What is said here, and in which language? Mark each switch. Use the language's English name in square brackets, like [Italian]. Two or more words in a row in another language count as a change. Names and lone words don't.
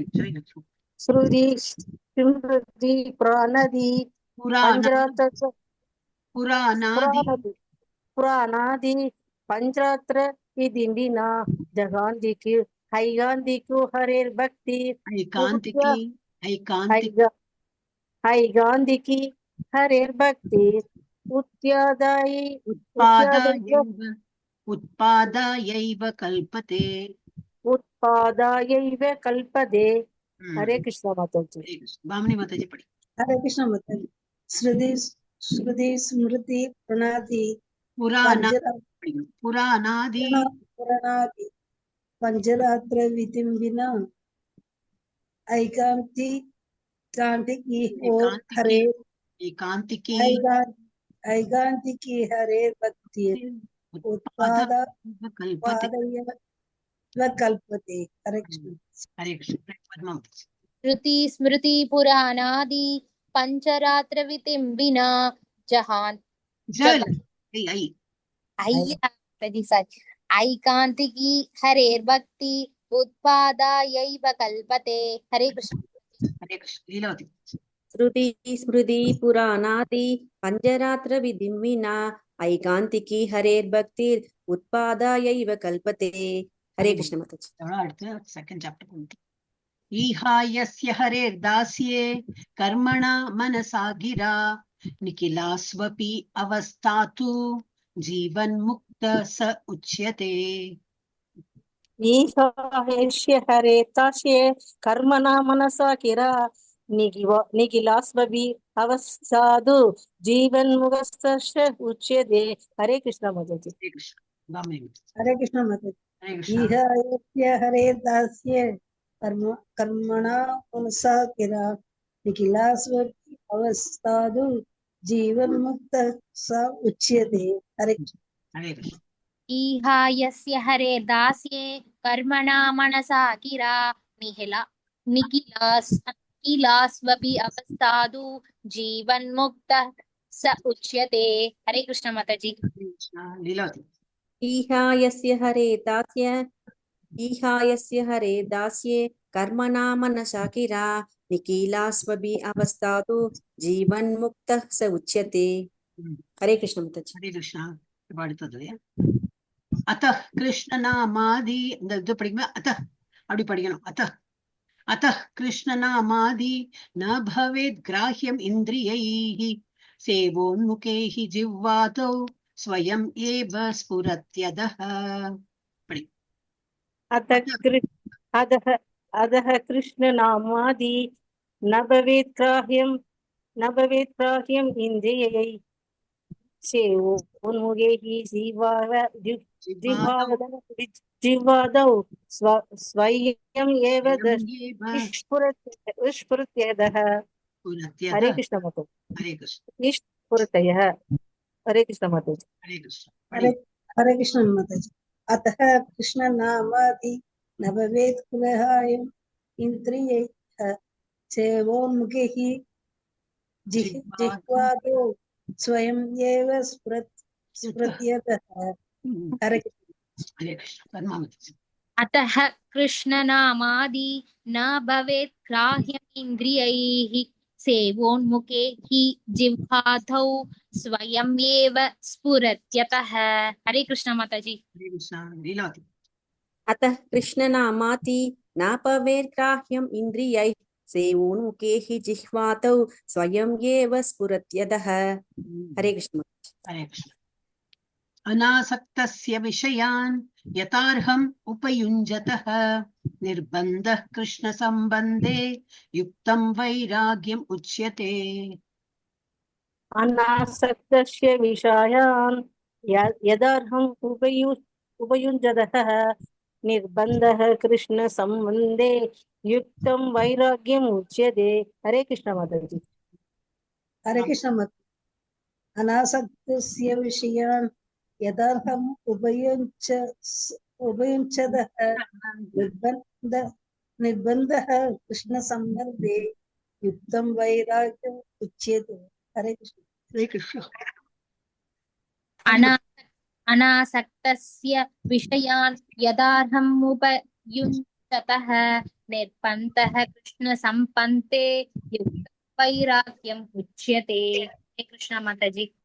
[Sanskrit] श्रुति स्मृति पुराणादि पुराणादि पंचरात्र विदिम्बिना जगांतिकी हैगांतिको हरेर्भक्ति हैगांतिकी हरेर्भक्ति उत्पादायैव कल्पते। हरे कृष्ण माता जी। [Hindi] बामनी माता जी पढ़ी। [Sanskrit] हरे कृष्ण माताजी। श्रुति श्रुति स्मृति पुराणादि पंचरात्र विदिम्बिना ऐकांतिकी हरे भक्ति उत्पादयैव कल्पते। हरे कृष्ण। हरे कृष्ण श्रुति स्मृति पुराणादि पंचरात्र विदिम्बिना ऐकांतिकी हरेर्भक्ति उत्पादायैव कल्पते। हरे कृष्ण। हरे कृष्ण लीलावती श्रुति स्मृति पुराणादि पंचरात्र विदिम्बिना ऐकांतिकी हरेर्भक्तिर् उत्पादायैव कल्पते। हरे कृष्ण माता जी। [Tamil] அடுத்து செகண்ட் சாப்டர் போயிட்டு [Sanskrit] ईहायस्य हरेर्दास्ये कर्मणा मनसा गिरा निखिलास्वपि अवस्थातु जीवन्मुक्त स उच्यते। ईहायस्य हरे तास्ये कर्मणा मनसा गिरा निखिलास्वपि अवस्थातु जीवन्मुक्त स उच्यते। हरे कृष्ण माता जी। हरे कृष्ण बामनी हरे कृष्ण माता जी। हरे कृष्ण ईहायस्य हरेर्दास्ये कर्मणा मनसा गिरा निखिलास्वपि अवस्थातु जीवन्मुक्तः स उच्यते। हरे कृष्ण। हरे कृष्ण ईहायस्य हरेर्दास्ये कर्मणा मनसा गिरा निखिलास्वपि अवस्थादु जीवन्मुक्तः स उच्यते। हरे कृष्ण माता जी। लीलावती ईहायस्य हरे दास्ये कर्मणा मनसा गिरा निखिलास्वपि अवस्थातु जीवन्मुक्तः स उच्यते। हरे कृष्ण माता जी। हरे कृष्ण அடுத்தது अतः कृष्ण नामादि [Tamil] இந்த இது படிக்குமா [Sanskrit] अतः [Tamil] அப்படி படிக்கணும் [Sanskrit] अतः अतः कृष्ण नामादि न भवेत् ग्राह्यम् इन्द्रियैः सेवोन्मुखैः जिह्वातौ स्वयं एव स्फुरत्यदः। अधः कृष्ण नामादि न भवेत् ग्राह्यम् इन्द्रियैः सेवोन्मुखैः जिह्वादौ स्वयम् एव स्फुरत्यदः। हरे कृष्ण माता। हरे कृष्ण स्फुरतयः। हरे कृष्ण माता जी। हरे कृष्ण हरे कृष्ण माता जी। अतः कृष्ण नामादि न भवेत् कुलहायम् इन्द्रियैः सेवोन्मुखैः जिह्वादौ स्वयं एव स्फुरत्यदः। हरे कृष्ण हरे कृष्ण पद्मावती। अतः कृष्णनामादि न भवेत् ग्राह्यमिन्द्रियैः सेवोन्मुखे हि जिह्वाधौ स्वयं एव स्फुरत्यतः। हरे कृष्ण माताजी। हरे कृष्ण लीलावती। अतः कृष्णनामाति नापवेद्ग्राह्यम् इन्द्रियैः सेवोन्मुखे हि जिह्वातौ स्वयं एव स्फुरत्यतः। हरे कृष्ण। हरे कृष्ण अनासक्तस्य विषयान् यथार्हम् उपयुञ्जतः निर्बन्धः कृष्ण सम्बन्धे युक्तं वैराग्यम् उच्यते। अनासक्तस्य विषयान् यदर्हम् उपयुञ्जतः निर्बन्धः कृष्ण सम्बन्धे युक्तं वैराग्यम् उच्यते। हरे कृष्ण माताजी। हरे कृष्ण मत अनासक्तस्य विषयान् यदार्हम् उभयुञ्चदः निर्बन्धः कृष्णसम्बन्धे युक्तं वैराग्यम् उच्यते। हरे कृष्ण। हरे कृष्ण अनासक्तस्य विषयान् यदार्हमुपयुञ्जतः निर्बन्धः कृष्णसम्पन्ते युक्तं वैराग्यम् उच्यते। हरे कृष्ण माताजी।